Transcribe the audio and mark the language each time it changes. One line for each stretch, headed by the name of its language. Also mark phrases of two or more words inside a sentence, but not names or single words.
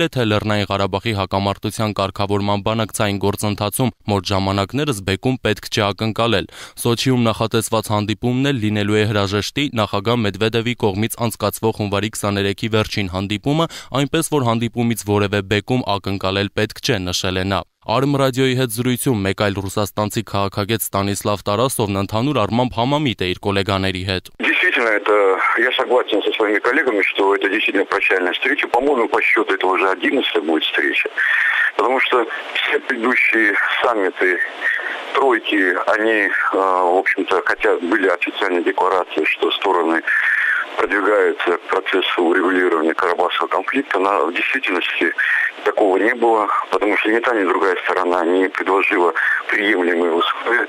Armenian: է, թե Լեռնային Ղարաբաղի հակամարտության կարգավորման բանակցային գործընթացում մոտ ժամանակներս բեկում պետք չէ ակնկալել։ Սոչիում նախատեսված հանդիպումն էլ լինելու է հրաժեշտի նախագահ Մեդվեդևի կողմից անցկացվող հունվարի 23-ի վերջին հանդիպումը, այնպես որ հանդիպումից որևէ բեկում ակնկալել պետք չէ, նշել է նա։ Արմ ռադիոյի հետ зрույցում մեկ այլ ռուսաստանցի քաղաքագետ Ստանիսլավ Տարասովն ընդհանուր առմամբ համամիտ է իր գոլեգաների հետ։
Russian: Действительно, я согласен со своими коллегами, что это действительно прощальная встреча. По-моему, по счету это уже 11-я будет встреча. Потому что все предыдущие саммиты тройки, они, в общем-то, хотя были официальные декларации, что стороны продвигаются к процессу урегулирования Карабахского конфликта, но в действительности такого не было, потому что ни та, ни другая сторона не предложила приемлемые условия.